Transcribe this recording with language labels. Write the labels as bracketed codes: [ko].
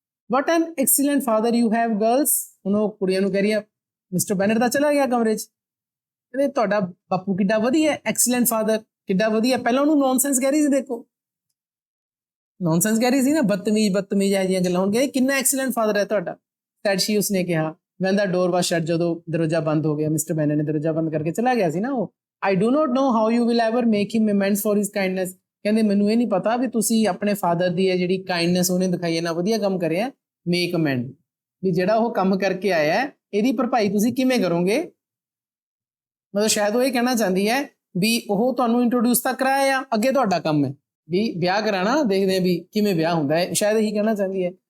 [en] What an excellent father you have girls. [pa] ਹੁਣ ਉਹ ਕੁੜੀਆਂ ਨੂੰ ਕਹਿ ਰਹੀ ਆ ਮਿਸਟਰ ਬੈਨਟ ਤਾਂ ਚਲਾ ਗਿਆ ਕਮਰੇ 'ਚ, ਕਹਿੰਦੇ ਤੁਹਾਡਾ ਬਾਪੂ ਕਿੱਡਾ ਵਧੀਆ, ਐਕਸੀਲੈਂਟ ਫਾਦਰ ਕਿੱਡਾ ਵਧੀਆ। ਪਹਿਲਾਂ ਉਹਨੂੰ ਨੌਨਸੈਂਸ ਕਹਿ ਰਹੀ ਸੀ, ਦੇਖੋ ਨੌਨਸੈਂਸ ਕਹਿ ਰਹੀ ਸੀ ਨਾ, ਬਦਤਮੀਜ਼ ਬਦਤਮੀਜ਼ ਇਹ ਜਿਹੀਆਂ ਗੱਲਾਂ। ਹੁਣ ਕਹਿੰਦੇ ਕਿੰਨਾ ਐਕਸੀਲੈਂਟ ਫਾਦਰ ਹੈ ਤੁਹਾਡਾ। [en] said she, [pa] ਉਸਨੇ ਕਿਹਾ [en] when the door was shut, [pa] ਜਦੋਂ ਦਰਵਾਜ਼ਾ ਬੰਦ ਹੋ ਗਿਆ, ਮਿਸਟਰ ਬੈਨਟ ਨੇ ਦਰਵਾਜ਼ਾ ਬੰਦ ਕਰਕੇ ਚਲਾ ਗਿਆ ਸੀ ਨਾ ਉਹ। [en] I do not know how you will ever make him amends for his kindness। [pa] ਕਹਿੰਦੇ ਮੈਨੂੰ ਇਹ ਨਹੀਂ ਪਤਾ ਵੀ ਤੁਸੀਂ ਆਪਣੇ ਫਾਦਰ ਦੀ ਹੈ ਜਿਹੜੀ ਕਾਈਂਡਨੈਸ ਉਹਨੇ ਦਿਖਾਈ ਹੈ ਨਾ, ਵਧੀਆ ਕੰਮ ਕਰਿਆ, ਮੇਕ ਅਮੈਂਡ, ਵੀ ਜਿਹੜਾ ਉਹ ਕੰਮ ਕਰਕੇ ਆਇਆ ਇਹਦੀ ਭਰਪਾਈ ਤੁਸੀਂ ਕਿਵੇਂ ਕਰੋਗੇ। ਮਤਲਬ ਸ਼ਾਇਦ ਉਹ ਇਹ ਕਹਿਣਾ ਚਾਹੁੰਦੀ ਹੈ ਵੀ ਉਹ ਤੁਹਾਨੂੰ ਇੰਟਰੋਡਿਊਸ ਤਾਂ ਕਰਾਇਆ, ਅੱਗੇ ਤੁਹਾਡਾ ਕੰਮ ਹੈ ਵੀ ਵਿਆਹ ਕਰਾਣਾ, ਦੇਖਦੇ ਆ ਵੀ ਕਿਵੇਂ ਵਿਆਹ ਹੁੰਦਾ ਹੈ, ਸ਼ਾਇਦ ਇਹੀ ਕਹਿਣਾ ਚਾਹੁੰਦੀ ਹੈ।